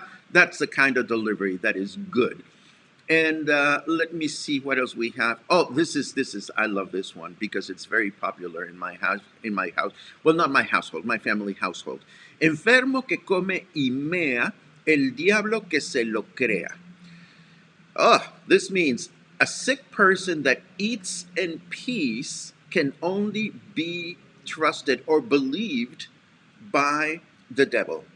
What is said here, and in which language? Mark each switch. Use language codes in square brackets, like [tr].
[en] That's the kind of delivery that is good. And let me see what else we have. Oh, this is I love this one because it's very popular in my house. Well, not my household, my family household. [es] Enfermo que come y mea, el diablo que se lo crea. [en] Oh, this means a sick person that eats and pees can only be trusted or believed by the devil.